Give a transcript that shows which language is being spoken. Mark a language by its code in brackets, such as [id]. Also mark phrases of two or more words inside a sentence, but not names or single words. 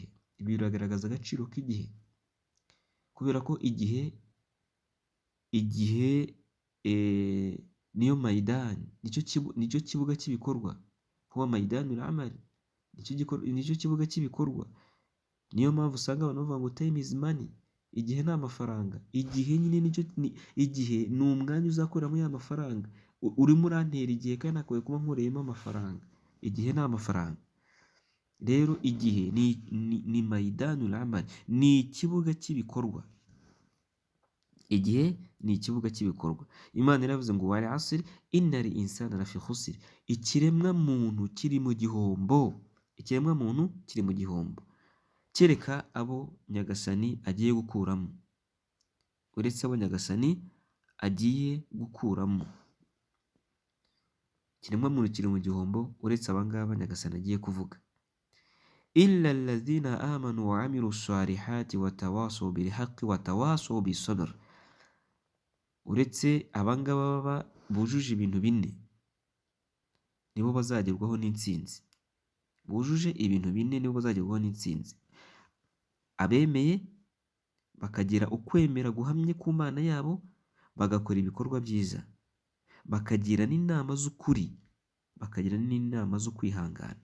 [rw] Ibi biragaragaza agaciro k'igihe, kubera ko igihe niyo maidani, nicyo kibuga cy'ibikorwa. [ar] هو ميدان العمل, [rw] nicyo kibuga cy'ibikorwa. Niyo mpamvu usanga abantu bavuga ngo [en] time is money, [rw] igihe ni amafaranga. Igihe nyine igihe ni umwanya uzakoreramo ya mafaranga. Urimo urantera igihe kandi nakwiye kuba nkoreyemo amafaranga. Igihe ni amafaranga. Rero igihe ni [ar] ميدان العمل, [rw] ni ikibuga cy'ibikorwa. Igihe ni ikibuga cy'ibikorwa. Imana iravuze ngo [ar] والعصر إن الإنسان لفي خسر, [rw] ikiremwa muntu kiri mu gihombo. Ikiremwa muntu kiri mu gihombo, kereka abo Nyagasani agiye gukuramo. Uretse abo Nyagasani agiye gukuramo, ikiremwa muntu kiri mu gihombo uretse abangaba Nyagasani agiye kuvuga. [ar] إلا الذين آمنوا وعملوا الصالحات وتواصوا بالحق وتواصوا بالصبر. [rw] Uretse abangaba baba bujuje ibintu bine, nibo bazagerwaho n'intsinzi. Bujuje ibintu bine nibo bazagerwaho n'intsinzi: abemeye bakagira ukwemera guhamye ku Mana yabo, bagakora ibikorwa byiza, bakagira n'inama z'ukuri, bakagira n'inama zo kwihangana.